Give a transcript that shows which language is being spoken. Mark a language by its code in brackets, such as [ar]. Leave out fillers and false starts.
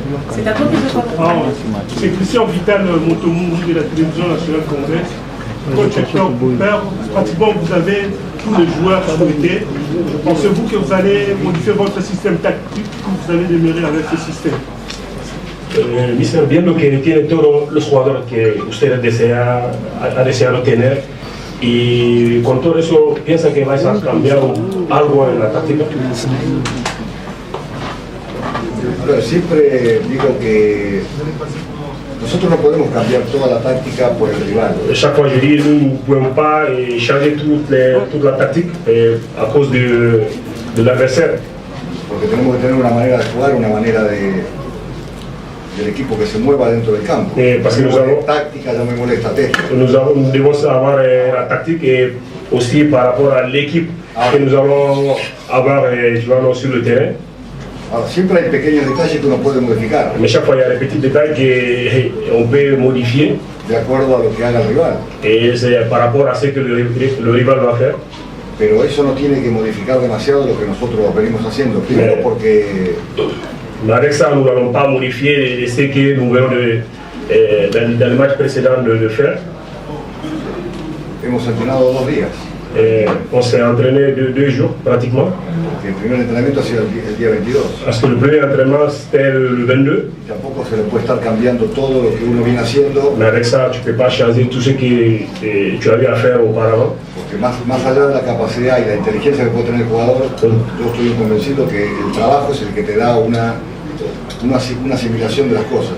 [fr] C'est à toi que je parle. C'est Christian Vital Montomou de la télévision nationale congolaise. Coach Hector Cooper, pratiquement vous avez tous les joueurs souhaités. Pensez-vous que vous allez modifier votre système tactique ou vous allez demeurer avec ce système? [es] Mister, viendo que tiene todos los jugadores que usted ha deseado tener y con todo eso, ¿piensa que vais a cambiar algo en la táctica? Bueno, siempre digo que nosotros no podemos cambiar toda la táctica por el rival. [fr] Chaque fois, je dis, nous ne pouvons pas changer toute la tactique à cause de l'adversaire. [es] Porque tenemos que tener una manera de jugar, una manera del equipo que se mueva dentro del campo. [fr] Parce que nous avons [es] táctica, llamémosle estrategia. [fr] Nous devons avoir la tactique et aussi par rapport à l'équipe que nous allons avoir sur le terrain. [es] Ahora, siempre hay pequeños detalles que uno puede modificar. [fr] Mais chaque fois, il y a des petits détails qu'on peut modifier. [es] De acuerdo a lo que haga el rival. [fr] Et c'est par rapport à ce que le rival va faire. [es] Pero eso no tiene que modificar demasiado lo que nosotros venimos haciendo. Primero porque... [fr] Mais avec ça, nous n'allons pas modifier ce que nous venons dans le match précédent de faire. [es] Hemos entrenado 2 días. [fr] On s'est entraîné 2 jours pratiquement. [es] Que el primer entrenamiento ha sido el día 22. [fr] Parce que le premier entraînement c'était le 22. [es] Y tampoco se le puede estar cambiando todo lo que uno viene haciendo, [fr] Mais avec ça, tu ne peux pas changer tout ce que tu avais à faire auparavant. [es] porque más allá de la capacidad y la inteligencia que puede tener el jugador, yo estoy convencido que el trabajo es el que te da una asimilación de las cosas.